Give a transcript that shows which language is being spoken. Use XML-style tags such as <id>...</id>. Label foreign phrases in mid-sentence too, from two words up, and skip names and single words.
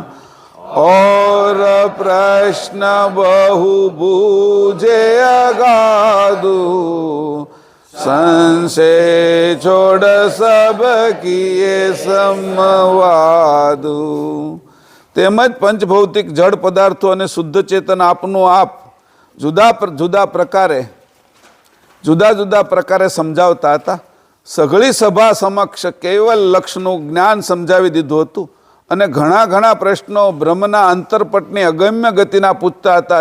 <awa>और प्रश्न बहु बूझे अगाधु, संशय छोड़ सब किए समवादु.</awa> <gu>તેમજ પંચભૌતિક જડ પદાર્થો અને શુદ્ધ ચેતન આપનું આપ જુદા જુદા પ્રકારે સમજાવતા હતા. સઘળી સભા સમક્ષ કેવલ લક્ષનું જ્ઞાન સમજાવી દીધું હતું અને ઘણા પ્રશ્નો બ્રહ્મના અંતરપટની અગમ્ય ગતિના પૂછતા હતા.</gu>